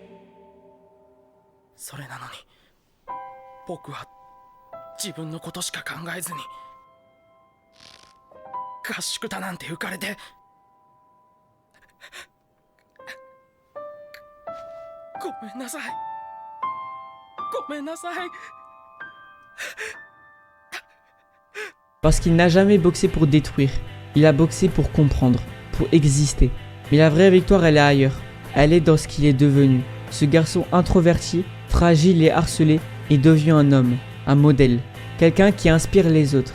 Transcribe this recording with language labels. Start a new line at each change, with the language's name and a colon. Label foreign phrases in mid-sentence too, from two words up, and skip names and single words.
Japanese: それなのに僕は自分のことしか考えずに合宿だなんて浮かれて、ごめんなさい。ごめんなさい。
French: Parce qu'il n'a jamais boxé pour détruire, il a boxé pour comprendre, pour exister. Mais la vraie victoire, elle est ailleurs. Elle est dans ce qu'il est devenu. ce garçon introverti, fragile et harcelé est devenu un homme, un modèle, quelqu'un qui inspire les autres.